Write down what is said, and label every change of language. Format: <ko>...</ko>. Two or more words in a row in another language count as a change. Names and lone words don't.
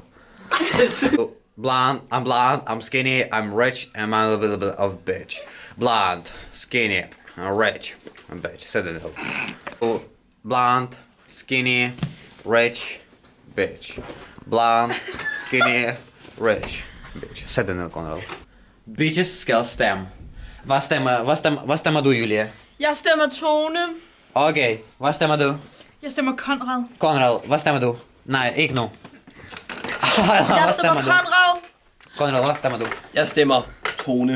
<en>Blonde, I'm skinny, I'm rich, and I'm a little bit of bitch. Blonde, skinny, rich, bitch. Set an L. Blonde, skinny, rich, bitch. Blonde, skinny, rich, bitch. Set an L,</en> <da>Conrad. Bitches skal stemme. Hvad stemmer du, Julia? Jeg stemmer Tone. Okay, hvad stemmer du? Jeg stemmer Konrad. Konrad, hvad stemmer du? Nej, ikke nu. Jeg stemmer Konrad. Konrad, hvad stemmer du? Jeg stemmer Tone.</da>